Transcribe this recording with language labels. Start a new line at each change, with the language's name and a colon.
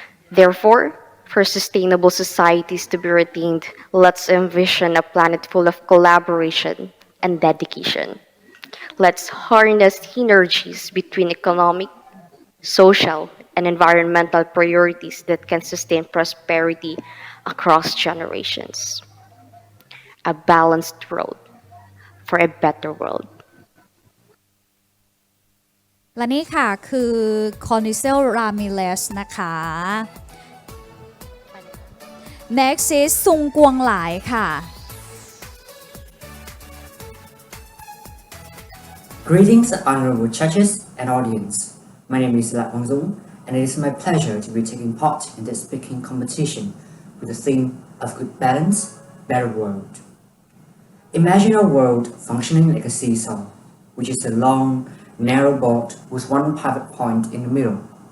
English: Therefore, for sustainable societies to be retained, let's envision a planet full of collaboration and dedication. Let's harness synergies between economic, social, and environmental priorities that can sustain prosperity across generations. A balanced road for a better world.
Thai: และนี่ค่ะคือคอนิเซลรามิเลสนะคะ
English: next is
Thai: ซุงกวงหลายค่ะ
English: Greetings, honorable judges and audience. My name is La Hong Zong, and it is my pleasure to be taking part in this speaking competition with the theme of good balance, better world. Imagine a world functioning like a seesaw, which is a long, narrow board with one pivot point in the middle.